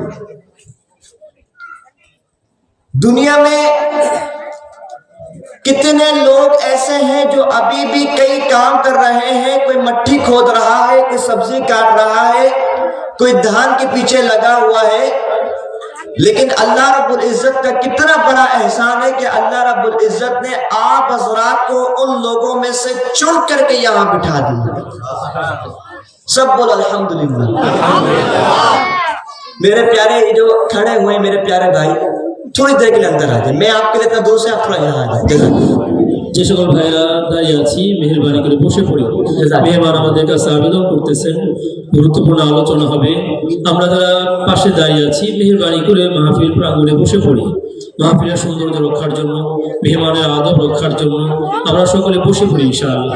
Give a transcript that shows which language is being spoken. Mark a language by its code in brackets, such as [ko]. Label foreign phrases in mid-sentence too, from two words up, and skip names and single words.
[ur] دنیا میں کتنے لوگ ایسے ہیں جو ابھی بھی کئی کام کر رہے ہیں، کوئی مٹی کھود رہا ہے، کوئی سبزی کاٹ رہا ہے، کوئی دھان کے پیچھے لگا ہوا ہے، لیکن اللہ رب العزت کا کتنا بڑا احسان ہے کہ اللہ رب العزت نے آپ حضرات کو ان لوگوں میں سے چن کر کے یہاں بٹھا دیا۔ سب بولو الحمدللہ۔ میرے پیارے جو کھڑے ہوئے میرے پیارے بھائی، تھوڑی دیر کے لیے اندر آ جائیں، میں آپ کے لیے اتنا دور سے آپ تھوڑا یہاں آ جائیں۔ [bn] যে সকল ভাইরা দাঁড়িয়ে আছি মেহেরবানি করে বসে পড়ি। মেহমান আমাদের কাছে আবেদন করতেছেন গুরুত্বপূর্ণ আলোচনা হবে, আমরা যারা পাশে দাঁড়িয়ে আছি মেহেরবানি করে মাহফিল প্রাঙ্গণে বসে পড়ি। মাহফিলের সৌন্দর্য রক্ষার জন্য, মেহমানের আদব রক্ষার জন্য আমরা সকলে বসে পড়ি ইনশাআল্লাহ।